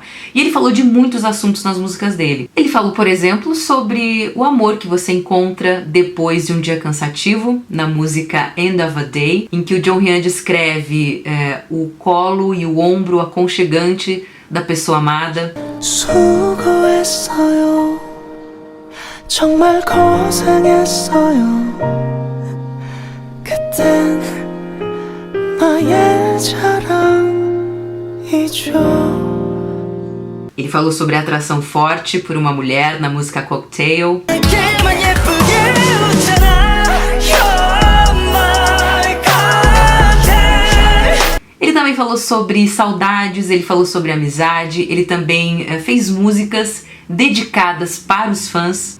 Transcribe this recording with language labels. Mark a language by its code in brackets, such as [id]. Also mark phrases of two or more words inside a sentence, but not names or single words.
[pt] E ele falou de muitos assuntos nas músicas dele. Ele falou, por exemplo, sobre o amor que você encontra depois de um dia cansativo, na música End of a Day, em que o Jong Hyun descreve o colo e o ombro aconchegante da pessoa amada. [ko] 수고했어요. 정말 고생했어요. 그땐 나의 자랑이죠. [pt] Ele falou sobre a atração forte por uma mulher na música Cocktail. Ele também falou sobre saudades, ele falou sobre amizade, ele também fez músicas dedicadas para os fãs.